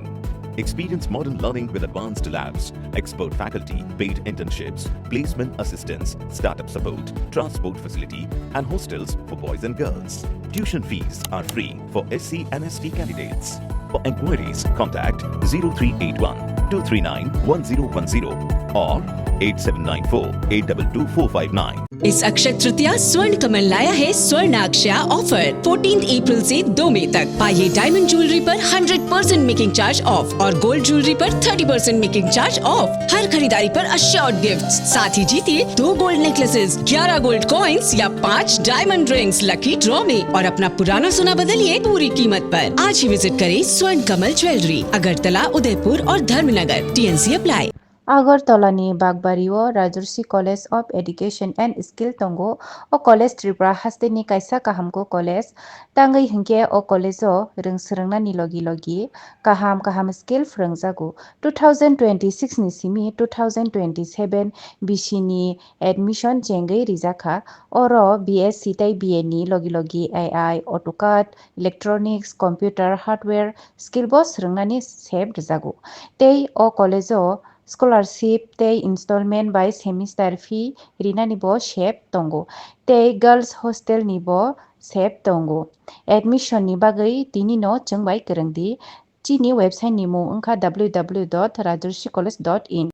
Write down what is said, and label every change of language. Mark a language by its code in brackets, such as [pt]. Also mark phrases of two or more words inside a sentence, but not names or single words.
[en] Experience modern learning with advanced labs, expert faculty, paid internships, placement assistance, startup support, transport facility, and hostels for boys and girls. Tuition fees are free for SC and ST candidates. For enquiries, contact 0381 239 1010 or 8794-822-459. [hi] इस अक्षय तृतीया स्वर्ण कमल लाया है स्वर्णाक्षया ऑफर 14 अप्रैल से 2 मई तक। पाइए [en] diamond jewellery [hi] पर 100% [en] making charge off [hi] और [en] gold jewellery [hi] पर 30% [en] making charge off. [hi] हर खरीदारी पर [en] assured gifts, [hi] साथ ही जीतिए 2 [en] gold necklaces, [hi] 11 [en] gold coins [hi] या 5 [en] diamond rings lucky draw [hi] में और अपना पुराना सोना बदलिए पूरी कीमत पर। आज ही विजिट करें स्वर्ण कमल ज्वेलरी, अगरतला, उदयपुर और धर्मनगर। [en] TNC apply. [trp] आगरतलानि बागबारिओ राजर्षि कलेज अफ एडुकेशन एंड स्किल तंगो ओ कलेज त्रिपुरा हास्टेनि कायसा काहामको कलेज तांगै हिंके ओ कलेजो रोंसोरोंनानि लगी लगी काहाम स्किल फोरोंजागो 2026 नि सिमि 2027 बिसिनि एडमिशन जेंगै रिजाखा ओरो BSc तै BA नि लगी लगी AI AutoCAD [en] electronics computer hardware skill [trp] बो सोरोंनानि सेब रिजागो तै ओ कलेजो स्कॉलरशिप ते [en] instalment by semester fee [trp] रिनानि बो शेप तंगो ते [en] girls hostel [trp] नि बो शेप तंगो एडमिशन नि बागै तिनि नो जोंबाय गोरोंदि चिनि वेबसाइट नि मुं ओंखा www.rajarsicollege.in